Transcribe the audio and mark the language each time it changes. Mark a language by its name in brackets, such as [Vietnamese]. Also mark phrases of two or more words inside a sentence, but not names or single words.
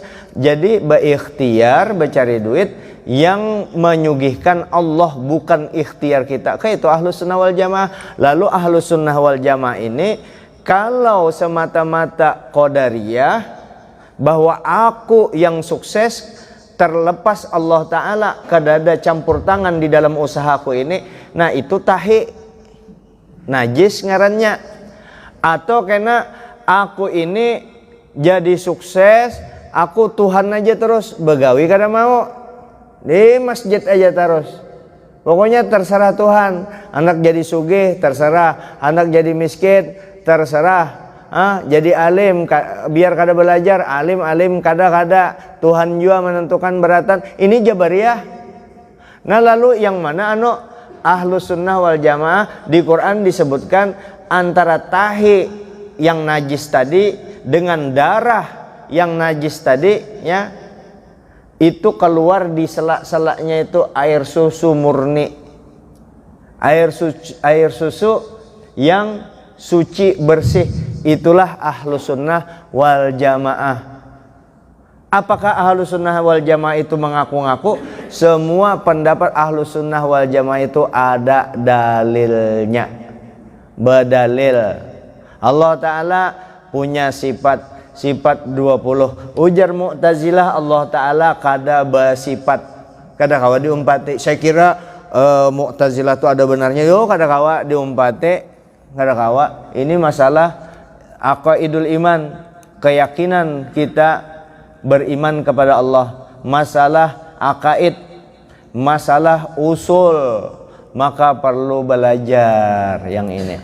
[Indonesian] Jadi berikhtiar mencari duit yang menyugihkan Allah, bukan ikhtiar kita. Kayak itu Ahlus Sunnah wal Jamaah. Lalu Ahlus Sunnah wal Jamaah ini kalau semata-mata Qadariyah bahwa aku yang sukses terlepas Allah Ta'ala, [Banjar] kada ada campur tangan di dalam usahaku ini, nah itu tahi najis ngarannya. Atau kena aku ini jadi sukses, aku Tuhan aja terus, begawi kada mau. [Indonesian] Di masjid aja terus. Pokoknya terserah Tuhan. Anak jadi sugih terserah, anak jadi miskin terserah. [Banjar] Jadi alim biar kada belajar, alim kada Tuhan juga menentukan beratan. [Indonesian] Ini Jabariyah. Nah lalu yang mana Ahlus Sunnah wal Jamaah? Di Quran disebutkan antara tahi yang najis tadi dengan darah yang najis tadi ya, itu keluar di selak-selaknya itu air susu murni, air susu yang suci bersih. Itulah Ahlus Sunnah wal Jamaah. Apakah Ahlus Sunnah wal Jamaah itu mengaku-ngaku? Semua pendapat Ahlus Sunnah wal Jamaah itu ada dalilnya, berdalil. Allah Ta'ala punya sifat 20. [Banjar] Ujar Mu'tazilah Allah Ta'ala kada bersifat, kada kawa diumpati. Saya kira Mu'tazilah itu ada benarnya, kada kawa diumpati, kada kawa. [Indonesian] Ini masalah [Arabic] عقائد الإيمان, [Indonesian] keyakinan kita beriman kepada Allah, masalah akaid, masalah usul, maka perlu belajar yang ini.